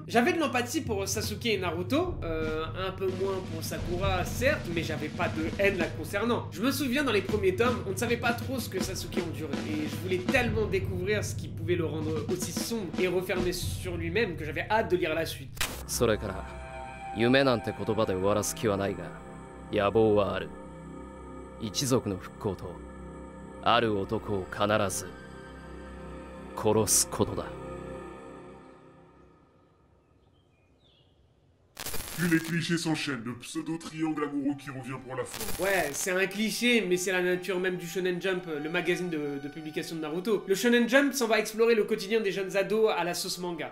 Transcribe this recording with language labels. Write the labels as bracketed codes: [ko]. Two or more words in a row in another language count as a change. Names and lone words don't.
[fr] J'avais de l'empathie pour Sasuke et Naruto, un peu moins pour Sakura, certes, mais j'avais pas de haine la concernant. Je me souviens, dans les premiers tomes, on ne savait pas trop ce que Sasuke endurait, et je voulais tellement découvrir ce qui pouvait le rendre aussi sombre et refermé sur lui-même que j'avais hâte de lire la suite. [ja] それから夢なんて言葉で終わらす気はないが野望はある一族の復興とある男を必ず殺すことだ [fr] Puis les clichés s'enchaînent, le pseudo-triangle amoureux qui revient pour la fin. Ouais, c'est un cliché, mais c'est la nature même du Shonen Jump, le magazine de publication de Naruto. Le Shonen Jump s'en va explorer le quotidien des jeunes ados à la sauce manga.